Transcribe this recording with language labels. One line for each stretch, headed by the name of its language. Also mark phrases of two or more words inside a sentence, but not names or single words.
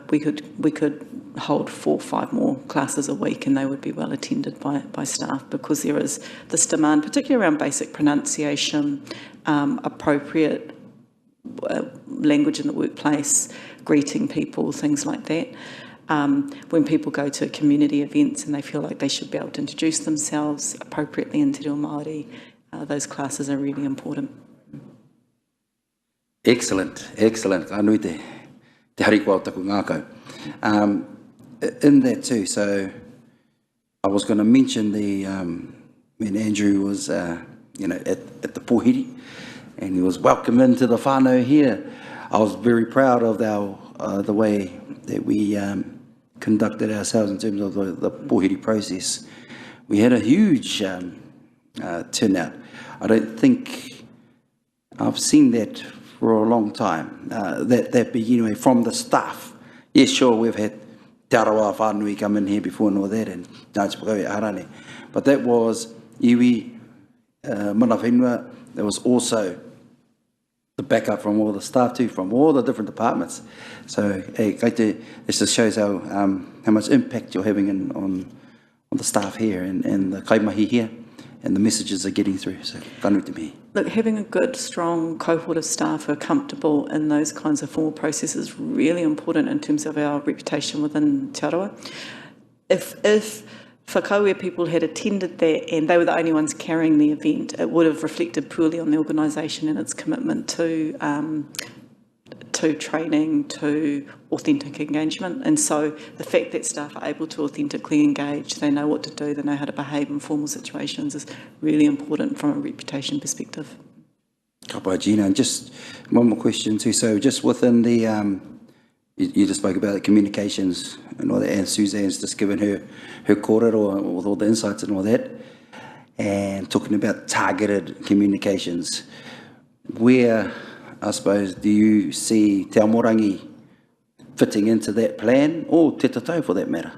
English: We could hold 4 or 5 more classes a week, and they would be well attended by staff, because there is this demand, particularly around basic pronunciation, appropriate language in the workplace, greeting people, things like that. When people go to community events and they feel like they should be able to introduce themselves appropriately in Te Reo Māori, those classes are really important. Excellent, excellent.
Māori: Ka nui te hariko au taku ngākau.
English: In that too, so I was going to mention when Andrew was, at the pōhiri, and he was welcomed into the whānau here. I was very proud of the way that we conducted ourselves in terms of the pōhiri process. We had a huge turnout. I don't think I've seen that for a long time. That be from the staff. Yes, sure, we've had Te Arawa Whanui come in here before and all that, and Nāti Pakau Harane. But that was iwi,
Māori: mana whenua.
English: There was also the backup from all the staff too, from all the different departments. So this just shows how much impact you're having on the staff here and the kaimahi here, and the messages are getting through.
Māori: So whanui te mihi.
English: Look, having a good, strong cohort of staff who are comfortable in those kinds of formal processes is really important in terms of our reputation within Te Arawa. If whakauia people had attended that and they were the only ones carrying the event, it would have reflected poorly on the organisation and its commitment to training, to authentic engagement. And so the fact that staff are able to authentically engage, they know what to do, they know how to behave in formal situations is really important from a reputation perspective.
Māori: Ka pai,
English: Gina, and just one more question too. So just within the, you just spoke about the communications and all that, and Suzanne's just given her kōrero with all the insights and all that, and talking about targeted communications. Where, I suppose, do you see Te Aomorangi fitting into that plan, or Te Tatau for that matter?